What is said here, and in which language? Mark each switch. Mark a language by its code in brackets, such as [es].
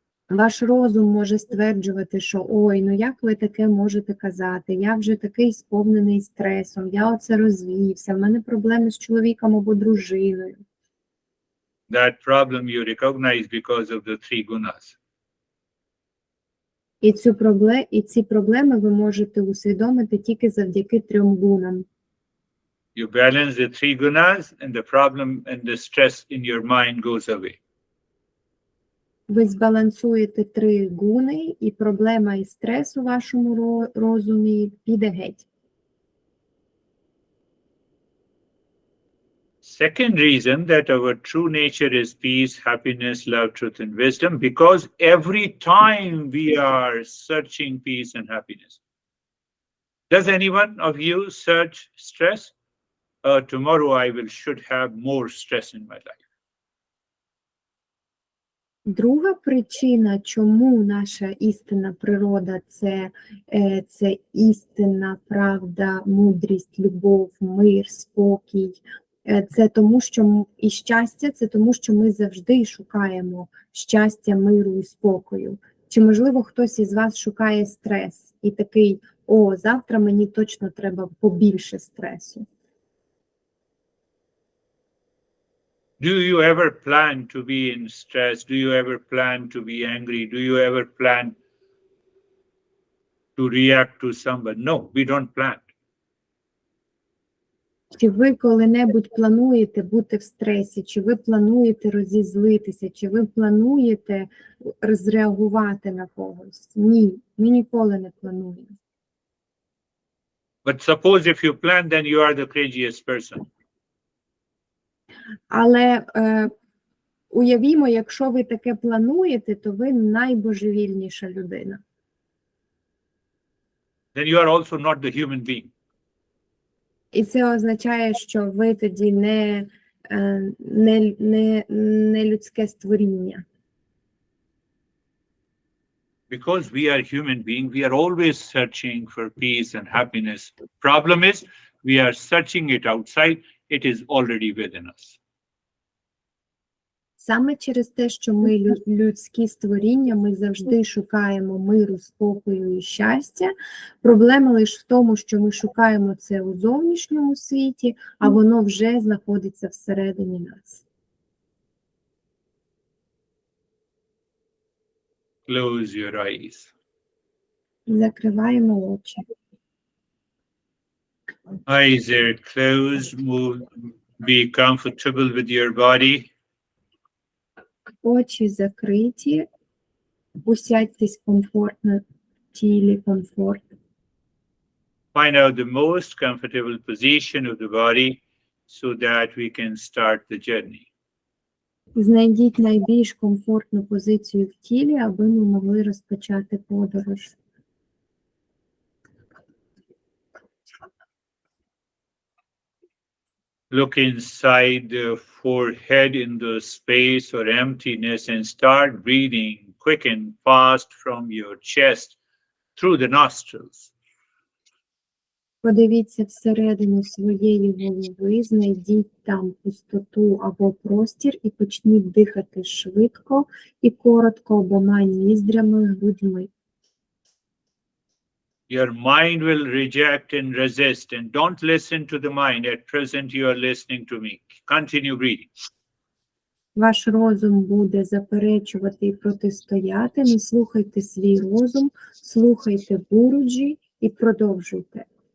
[uk] Ваш розум може стверджувати, що ой, як ви таке можете казати, я вже такий сповнений стресом, я оце розвівся, в мене проблеми з чоловіком або дружиною. [en] That problem you recognize because of the three gunas. [uk] І ці проблеми ви можете усвідомити тільки завдяки трьом гунам. [en] You balance the three gunas and the problem and the stress in your mind goes away. [uk] Ви збалансуєте три гуни, і проблема і стрес у вашому розумі піде геть. [en] Second reason that our true nature is peace, happiness, love, truth, and wisdom, because every time we are searching peace and happiness. Does anyone of you search stress? Tomorrow I should have more stress in my life. [uk] Друга причина, чому наша істинна природа – це істинна правда, мудрість, любов, мир, спокій, це тому, що і щастя – це тому, що ми завжди шукаємо щастя, миру і спокою. Чи, можливо, хтось із вас шукає стрес і такий, завтра мені точно треба побільше стресу. [en] Do you ever plan to be in stress? Do you ever plan to be angry? Do you ever plan to react to someone. No, we don't plan. [uk] Чи ви коли-небудь плануєте бути в стресі, чи ви плануєте розізлитися, чи ви плануєте зреагувати на когось? Ні, ми ніколи не плануємо. [en] But suppose if you plan, then you are the craziest person. [uk] Але уявімо, якщо ви таке плануєте, то ви найбожевільніша людина. [en] Then you are also not the human being. [uk] І це означає, що ви тоді не людське створіння. [en] Because we are human beings, we are always searching for peace and happiness. Problem is, we are searching it outside. It is already within us. [uk] Саме через те, що ми людські створіння, ми завжди шукаємо миру, спокою і щастя. Проблема лише в тому, що ми шукаємо це у зовнішньому світі, а воно вже знаходиться всередині нас. [en] Close your eyes. [uk] Закриваємо очі. [en] Eyes are closed. Be comfortable with your body. [uk] Очі закриті. Усядьтесь комфортно в тілі, комфорт. [en] Find out the most comfortable position of the body so that we can start the journey. [uk] Знайдіть найбільш комфортну позицію в тілі, аби ми могли розпочати подорож. [en] Look inside the forehead in the space or emptiness and start breathing quick and fast from your chest through the nostrils. [uk] Подивіться всередину своєї голови, знайдіть там пустоту або простір і почніть дихати швидко і коротко обома ніздрями, грудьми. [en] Your mind will reject and resist, and don't listen to the mind. At present, you are listening to me. Continue breathing. [uk] Ваш розум буде заперечувати і протистояти. Не слухайте свій розум, слухайте Гуруджі і продовжуйте.